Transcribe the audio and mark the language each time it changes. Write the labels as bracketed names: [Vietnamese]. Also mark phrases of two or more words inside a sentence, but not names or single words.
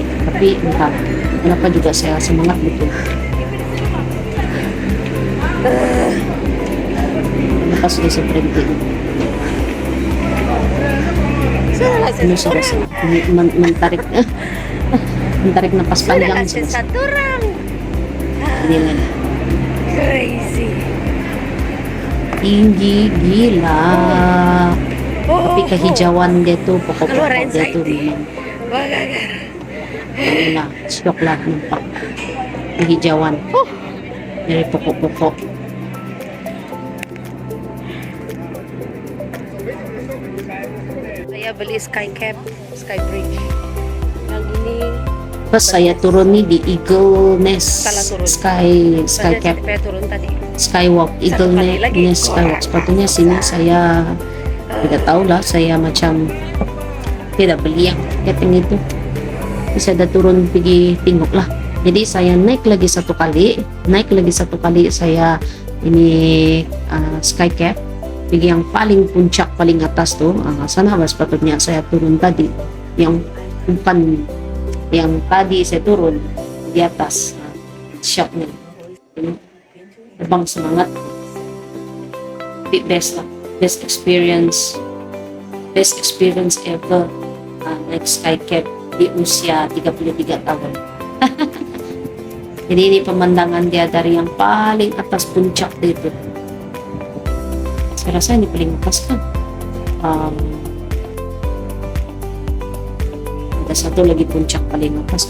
[Malay] Tapi entah kenapa juga saya semangat betul. Pas sudah saya berhenti. Ini sudah menarik napas panjang. Satu orang. Ini [English] Crazy. [Malay] tinggi gila. Tapi kehijauan dia tuh, pokok-pokok dia tuh memang shock lah nampak kehijauan dari pokok-pokok. Saya beli Sky Cap, Sky Bridge. Yang ini Pas saya turun nih di Eagle Nest salah turun. Sky saya Cap. turun tadi. skywalk, Eagle Nest Skywalk. Sepatunya sini saya tidak tahu lah, saya macam tidak beli yang keteng itu. Bisa ada turun pergi tengok lah. Jadi saya naik lagi satu kali saya ini skycap pergi yang paling puncak paling atas tuh. Sana lah sepatutnya saya turun tadi, yang bukan yang tadi saya turun di atas. Shocknya terbang semangat, best lah, [English] best experience ever [Malay] naik skycap di usia 33 tahun. Jadi ini pemandangan dia dari yang paling atas puncak itu. Saya rasa ini paling atas kan. Ada satu lagi puncak paling atas.